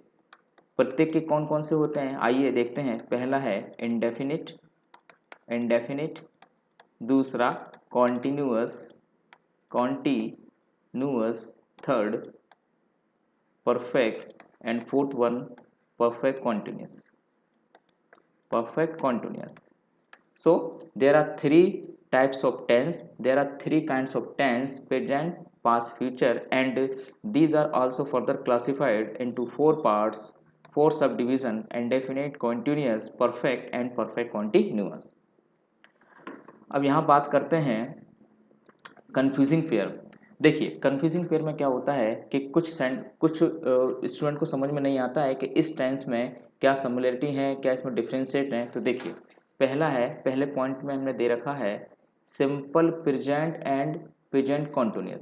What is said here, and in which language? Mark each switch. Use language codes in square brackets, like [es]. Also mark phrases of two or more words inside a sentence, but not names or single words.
[hi] प्रत्येक के कौन कौन से होते हैं आइए देखते हैं। पहला है [en] indefinite, indefinite, दूसरा continuous, continuous, third perfect and fourth one perfect continuous, perfect continuous. So there are three types of tense, there are three kinds of tense: present, past, future, and these are also further classified into four parts, four subdivision: indefinite, continuous, perfect and perfect continuous. [hi] अब यहाँ बात करते हैं [en] confusing pair. [hi] देखिए [en] confusing pair [hi] में क्या होता है कि कुछ स्टूडेंट को समझ में नहीं आता है कि इस टेंस में क्या सिमिलरिटी है, क्या इसमें डिफ्रेंशिएट है। तो देखिए पहला है, पहले पॉइंट में हमने दे रखा है [en] simple present and present continuous.